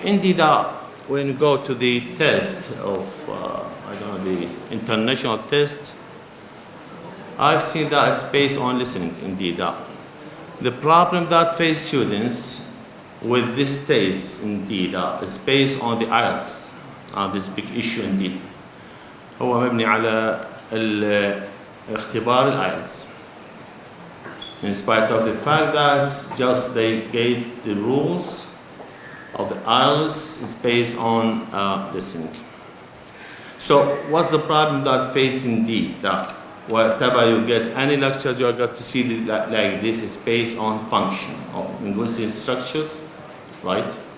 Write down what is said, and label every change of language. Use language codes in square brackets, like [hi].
[en] Indeed, when you go to the test of, the international test, I've seen that it's based on listening, indeed. The problem that face students with this test, indeed, is based on the IELTS. This big issue, indeed. [ar] هو مبني على الاختبار الIELTS. [en] In spite of the fact that just they gave the rules of the IELTS is based on listening. So what's the problem that face indeed? That whatever you get, any lectures you are going to see like this is based on function of linguistic structures, right?